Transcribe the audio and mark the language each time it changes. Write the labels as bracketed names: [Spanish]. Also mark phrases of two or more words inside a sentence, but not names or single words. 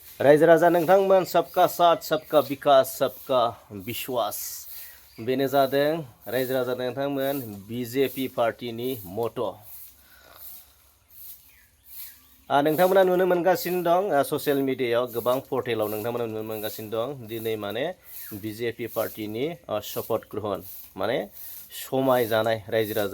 [Bodo] रायजो राजा नोंथांमोन [Hindi] सबका साथ सबका विकास सबका विश्वास [Bodo] बेनो जादों रायजो राजा नोंथांमोन बिजेपि पार्टीनि मट' नोंथांमोना नुनो मोनगासिनो दं ससियेल मिडियायाव गोबां पर्टेलाव नोंथांमोना नुनो मोनगासिनो दं दिनै माने बिजेपि पार्टीनि [Hindi] शपथ ग्रहण [Bodo] माने समाय जानाय रायजो राजा